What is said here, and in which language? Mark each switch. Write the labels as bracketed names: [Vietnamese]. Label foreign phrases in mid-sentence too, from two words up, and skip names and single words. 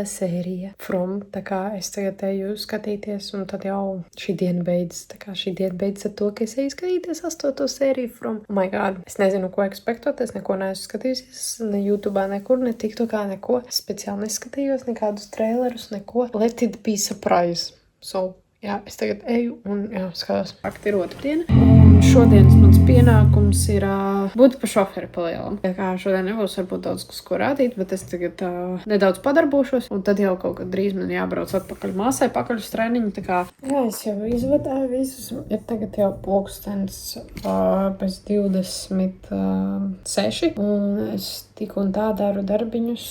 [Latvian] sērija From, tā kā es tagad eju skatīties, un tad jau šī diena beidzas. Tā kā šī diena beidzas ar to, ka es eju skatīties 8. sēriju From. [English] Oh my god, [Latvian] es nezinu, ko ekspektot, es neko neesmu skatījusies, ne YouTube'ā nekur, ne TikTokā neko. Es speciāli neskatījos nekādus trailerus, neko. [English] Let it be surprise. So, [Latvian] jā, es tagad eju un jā, skatās. Fakti ir otrdiena. Un šodienas mans pienākums ir būtu pa šoferi palielam. Tā kā šodien nebūs varbūt daudz, ko rādīt, bet es tagad nedaudz padarbošos, un tad jau kaut kad drīz man jābrauc atpakaļ māsai, pakaļ uz treniņu. Tā kā, jā, es jau izvadāju visus. Ir tagad jau pulkstens bez 26, un es tik un tā daru darbiņus.